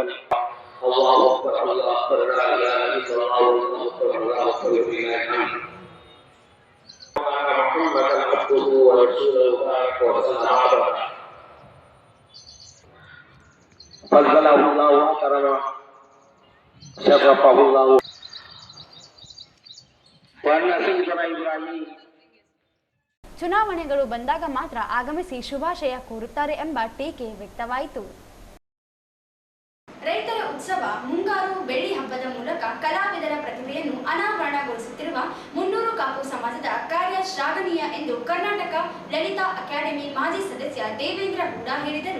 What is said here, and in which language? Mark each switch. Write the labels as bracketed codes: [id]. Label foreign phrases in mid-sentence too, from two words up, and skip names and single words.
[ar] الله أكبر الله أكبر لا إله إلا الله الله أكبر محمدا عبده ورسوله وصحابه فضله الله وأكرمه شرفه الله. [kn] ಚುನಾವಣೆಗಳು ಬಂದಾಗ ಮಾತ್ರ ಆಗಮಿಸಿ ಶುಭಾಶಯ ಕೋರುತ್ತಾರೆ ಎಂಬ ಟೀಕೆ ವ್ಯಕ್ತವಾಯಿತು. ರೈತರ ಉತ್ಸವ ಮುಂಗಾರು ಬೆಳ್ಳಿ ಹಬ್ಬದ ಮೂಲಕ ಕಲಾವಿದರ ಪ್ರತಿಭೆಯನ್ನು ಅನಾವರಣಗೊಳಿಸುತ್ತಿರುವ ಮುನ್ನೂರು ಕಾಪು ಸಮಾಜದ ಕಾರ್ಯ ಶ್ಲಾಘನೀಯ ಎಂದು ಕರ್ನಾಟಕ ಲಲಿತಾ ಅಕಾಡೆಮಿ ಮಾಜಿ ಸದಸ್ಯ ದೇವೇಂದ್ರ ಹೂಡ ಹೇಳಿದರು.